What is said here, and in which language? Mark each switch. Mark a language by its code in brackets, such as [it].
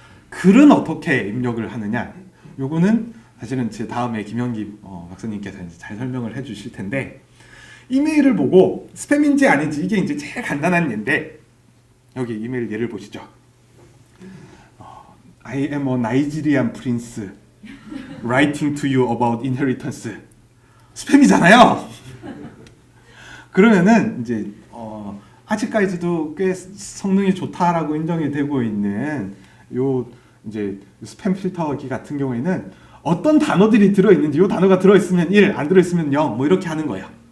[ko] 글은 어떻게 입력을 하느냐? 요거는 사실은 제 다음에 김현기 박사님께서 이제 잘 설명을 해주실 텐데, 이메일을 보고 스팸인지 아닌지, 이게 이제 제일 간단한 예인데, 여기 이메일 예를 보시죠. [en] I am a Nigerian prince writing to you about inheritance. [ko] 스팸이잖아요. 그러면은 이제 아직까지도 꽤 성능이 좋다라고 인정이 되고 있는 요 이제 스팸 필터기 같은 경우에는 어떤 단어들이 들어 있는지, 요 단어가 들어 있으면 1, 안 들어 있으면 0, 뭐 이렇게 하는 거예요.